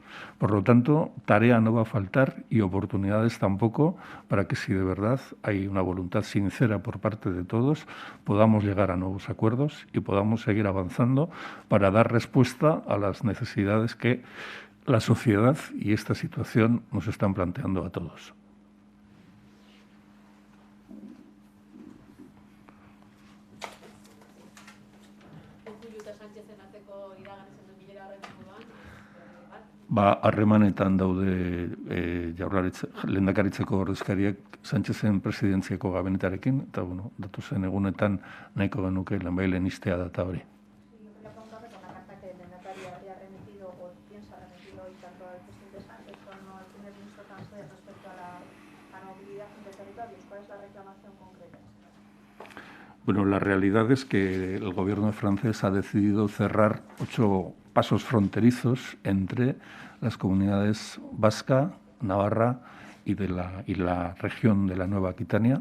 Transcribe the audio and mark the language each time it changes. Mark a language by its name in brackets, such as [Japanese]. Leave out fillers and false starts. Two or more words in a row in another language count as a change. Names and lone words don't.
[Spanish] Por lo tanto, tarea no va a faltar y oportunidades tampoco para que, si de verdad hay una voluntad sincera por parte de todos, podamos llegar a nuevos acuerdos y podamos seguir avanzando para dar respuesta a las necesidades que la sociedad y esta situación nos están planteando a todos. [Basque] Harremanetan daude lehendakaritzako ordezkariak Sánchezen presidentziako gabinetarekin, eta datozen egunetan nahiko genuke lehenbailen iztea data hori. [Spanish] Yo quería preguntarle con la carta que el lehendakari habría remitido o piensa remitir hoy tanto al presidente Sánchez como al primer ministro francés respecto a la movilidad entre territorios. ¿Cuál es la reclamación concreta? Bueno, la realidad es que el gobierno francés ha decidido cerrar 8 pasos fronterizos entre las comunidades vasca, navarra y la región de la Nueva Aquitania.